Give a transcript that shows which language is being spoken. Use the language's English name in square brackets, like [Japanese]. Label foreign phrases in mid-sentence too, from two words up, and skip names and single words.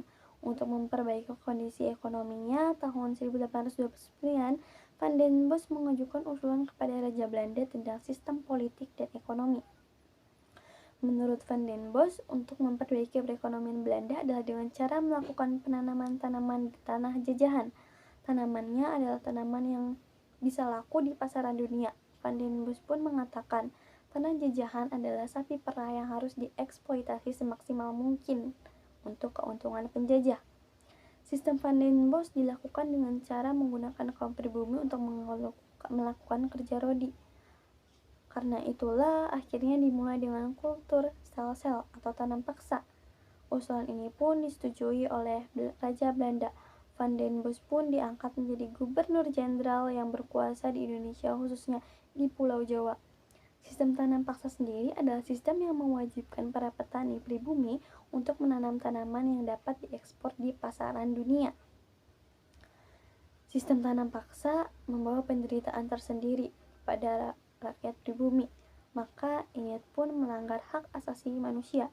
[Indonesian] Untuk memperbaiki kondisi ekonominya, tahun 1829, Van den Bosch mengajukan usulan kepada Raja Belanda tentang sistem politik dan ekonomi. Menurut Van den Bosch, untuk memperbaiki perekonomian Belanda adalah dengan cara melakukan penanaman tanaman di tanah jajahan. Tanamannya adalah tanaman yang bisa laku di pasaran dunia. Van den Bosch pun mengatakan, tanah jajahan adalah sapi perah yang harus dieksploitasi semaksimal mungkin untuk keuntungan penjajah. Sistem Van den Bosch dilakukan dengan cara menggunakan kaum pribumi untuk melakukan kerja rodi. Karena itulah akhirnya dimulai dengan kultur sel-sel atau tanam paksa. Usulan ini pun disetujui oleh Raja Belanda. Van den Bosch pun diangkat menjadi gubernur jenderal yang berkuasa di Indonesia, khususnya di Pulau Jawa. Sistem tanam paksa sendiri adalah sistem yang mewajibkan para petani pribumi untuk menanam tanaman yang dapat diekspor di pasaran dunia. Sistem tanam paksa membawa penderitaan tersendiri pada rakyat pribumi, maka ini pun melanggar hak asasi manusia.